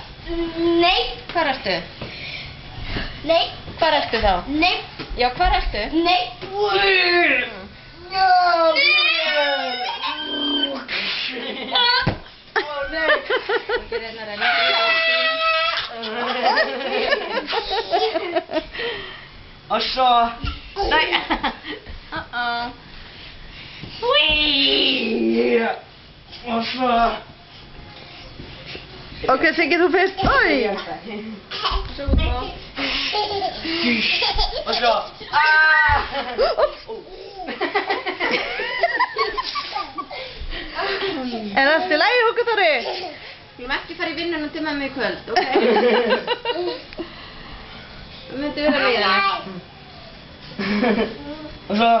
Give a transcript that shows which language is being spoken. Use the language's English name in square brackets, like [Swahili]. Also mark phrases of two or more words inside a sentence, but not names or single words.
[Icelandic] Nei. Hvar ertu? Nei. Hvar ertu þá? Nei. Já, hvar ertu? Nei. [Danish] Og så... [Icelandic] Nei! [Danish] Og så... Ok, Sigge, du først. Oi! Så Hugo. Og så... [Icelandic] Er það til lagi, Hugo Þorri? Við erum ekki fara í vinnuna til mömmu í kvöld, ok? Við myndum vera við það. [Danish] Og så...